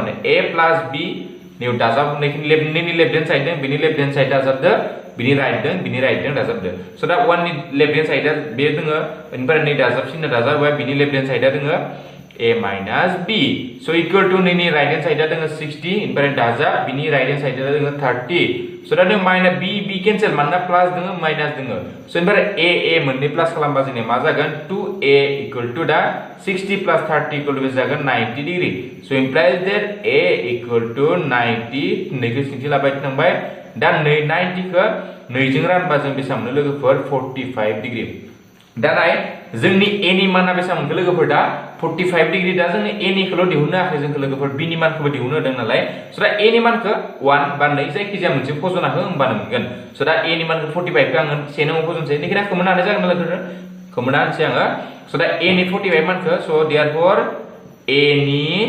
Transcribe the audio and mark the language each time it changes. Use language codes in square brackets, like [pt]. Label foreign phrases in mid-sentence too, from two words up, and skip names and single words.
[brx] माने [en] a plus b [brx] निउ दाजाबनायनि [en] left hand side [brx] दों बिनि [en] left hand side [brx] दाजाबदो बिनि राइट दों दाजाबदो सो दा 1 नि [en] left hand sidea [brx] बे दोङो ओमफ्राय नै दाजाबसिननो दाजाबाय बिनि लेफ्ट हेन्ड साइडआ दोङो [en] a minus b so equal to [brx] नैनि [en] right hand [brx] साइडआ दोङो 60 ओमफ्राय दाजाब बिनि [en] right hand sidea [brx] दोङो 30 सो दा जों [en] minus b cancel [brx] मानना प्लास दोङो माइनास दोङो सो ओमफ्राय a मोननै प्लास खालामबा जोंनिया मा जागोन 2a [en] equal to [brx] दा 60 plus 30 [en] equal to [brx] जागोन 90 डिग्री [en] so implies that a equal to [brx] 90 नैखौ सिंथि लाबाय थांबाय दा 90 खौ 2 जों रानबा जों बेसां मोनो लोगोफोर 45 डिग्री दा नाय जोंनि a नि माना बेसां मोनखो लोगोफोर दा 45 डिग्री दा जोंनो a नि खोल' दिहुननो हायाखै जोंखौ लोगोफोर b नि मानखौबो दिहुननो होदों नालाय स' दा a नि मानखौ 1 बा 2 जायखिजाया मोनसे फज'ना हो होमबानो मोनगोन स' दा a नि मानखौ 45 खौ आङो 1 नङाव फज'नोसै बेनिखायनो आं खोमोना होनाय जागोन ना लोगोफोर खोमोना होनोसै आङो स' दा a नि 45 मानखौ स' therefore a नि